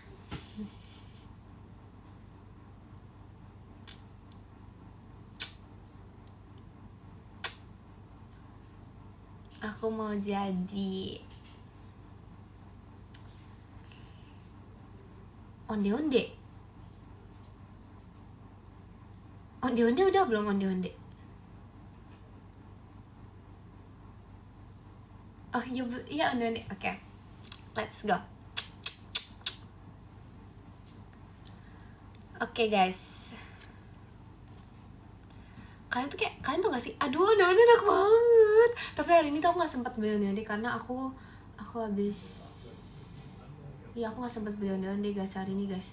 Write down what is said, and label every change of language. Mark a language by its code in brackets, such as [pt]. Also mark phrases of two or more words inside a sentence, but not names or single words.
[id] Aku mau jadi onde-onde udah belum onde-onde? Oh iya onde-onde. Oke. [en] Let's go. [id] Oke guys. Kalian tuh gak sih? Aduh onde-onde enak banget. Tapi hari ini tuh aku gak sempet beli onde-onde karena aku habis. Iya aku gak sempet beli onde-onde guys hari ini guys.